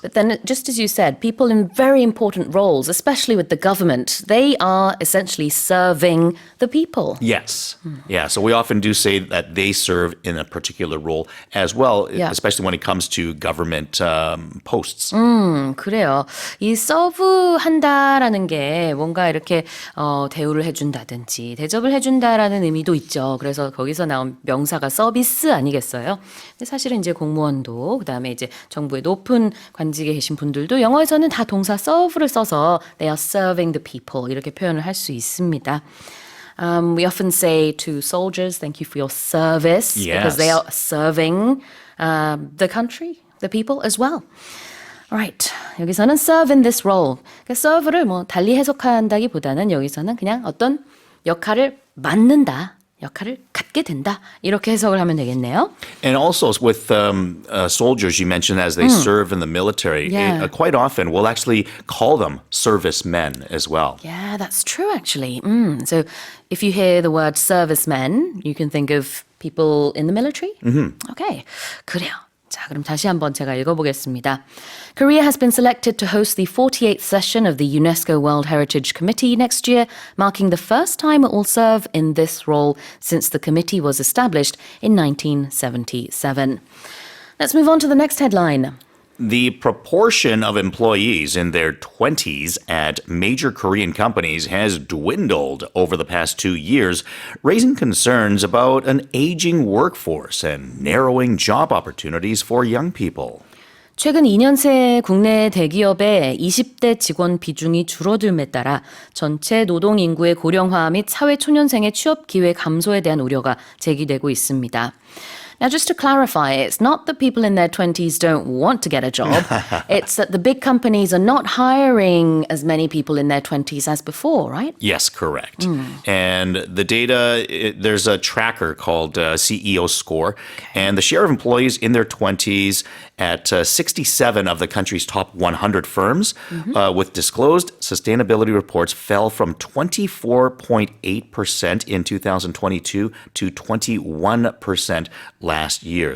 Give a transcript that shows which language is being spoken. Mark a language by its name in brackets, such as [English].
[English] But then, just as you said, people in very important roles, especially with the government, they are essentially serving the people. Yes. Yeah. So we often do say that they serve in a particular role as well, especially when it comes to government posts. [Korean] 그래요. 이 서브한다라는 게 뭔가 이렇게 대우를 해준다든지 대접을 해준다라는 의미도 있죠. 그래서 거기서 나온 명사가 서비스 아니겠어요? 근데 사실은 이제 공무원도 그다음에 이제 정부의 높은 관직에 계신 분들도 영어에서는 다 동사 serve를 써서 [English] they are serving the people [Korean] 이렇게 표현을 할 수 있습니다. [English] We often say to soldiers, thank you for your service because they are serving the country, the people as well. Right. [Korean] 여기서는 [English] serve in this role. [Korean] 그러니까 serve를 뭐 달리 해석한다기보다는 여기서는 그냥 어떤 역할을 맡는다, 역할을 갖게 된다 이렇게 해석을 하면 되겠네요. [English] And also with soldiers, you mentioned as they serve in the military, quite often we'll actually call them servicemen as well. Yeah, that's true actually. So if you hear the word servicemen, you can think of people in the military. [Korean] Okay, 그래요. 자, 그럼 다시 한번 제가 읽어보겠습니다. [English] Korea has been selected to host the 48th session of the UNESCO World Heritage Committee next year, marking the first time it will serve in this role since the committee was established in 1977. Let's move on to the next headline. The proportion of employees in their 20s at major Korean companies has dwindled over the past 2 years, raising concerns about an aging workforce and narrowing job opportunities for young people. [Korean] 최근 2년 새 국내 대기업의 20대 직원 비중이 줄어듦에 따라 전체 노동 인구의 고령화 및 사회 초년생의 취업 기회 감소에 대한 우려가 제기되고 있습니다. [English] Now, just to clarify, it's not that people in their 20s don't want to get a job. It's that the big companies are not hiring as many people in their 20s as before, right? Yes, correct. And the data, there's a tracker called CEO Score, and the share of employees in their 20s at 67 of the country's top 100 firms with disclosed sustainability reports fell from 24.8% in 2022 to 21% last year.